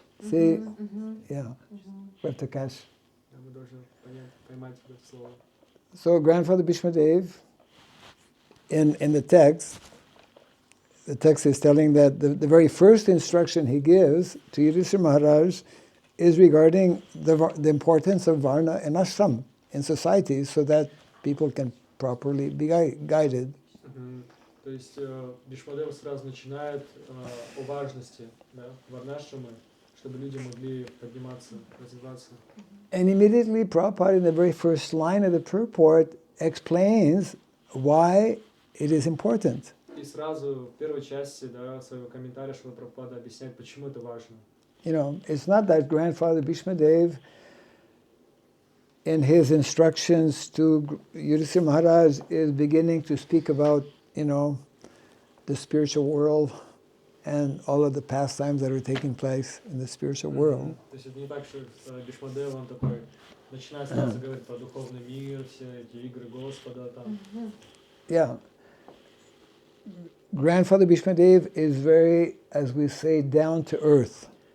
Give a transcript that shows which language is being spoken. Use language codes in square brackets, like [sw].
[en] See, yeah, we have to catch. [ru] Да, мы должны поймать вот это слово. [en] So Grandfather Bhishma Dev, in the text is telling that the very first instruction he gives to Yudhishthira Maharaj is regarding the importance of Varna and Ashram in society so that people can properly be guided. [ru] То есть Бишмадев сразу начинает о важности, да, варнашрамы, чтобы люди могли подниматься, развиваться. [en] And immediately Prabhupada in the very first line of the purport explains why it is important. [ru] И сразу в первой части, да, своего комментария Шрила Прабхупада объясняет, почему это важно. [en] You know, it's not that Grandfather Bhishma Dev in his instructions to Yudhishthira Maharaj is beginning to speak about, you know, the spiritual world and all of the pastimes that are taking place in the spiritual world. [ru] То есть это не так, что Бишмадев, он такой начинает сразу говорить про духовный мир, все эти игры Господа там. [en] Yeah. Grandfather Bhishma Dev is very, as we say, down to earth.